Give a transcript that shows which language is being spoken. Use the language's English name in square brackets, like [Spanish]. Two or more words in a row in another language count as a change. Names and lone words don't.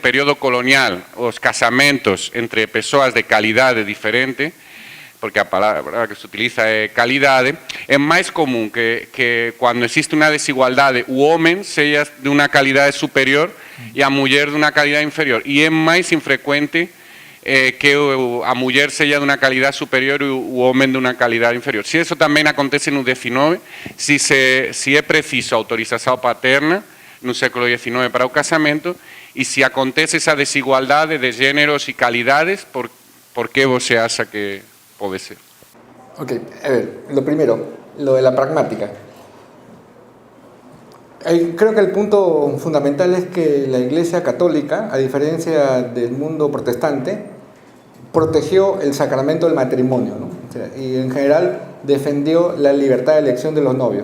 [Galician] período colonial os casamentos entre persoas de calidade diferente, porque a palabra que se utiliza é calidade, é máis común que cando existe unha desigualdade o homem seja de unha calidade superior e a muller de unha calidade inferior, e é máis infrecuente que a muller sella de unha calidade superior e o homem de unha calidade inferior. Se eso tamén acontece no XIX, se é preciso autorización paterna no século XIX para o casamento, e se acontece esa desigualdade de géneros e calidades, por que você acha que pode ser? [Spanish] Ok, a ver, lo primero, lo de la pragmática. Creo que el punto fundamental es que la Iglesia Católica, a diferencia del mundo protestante, protegió el sacramento del matrimonio, ¿no? O sea, y en general defendió la libertad de elección de los novios.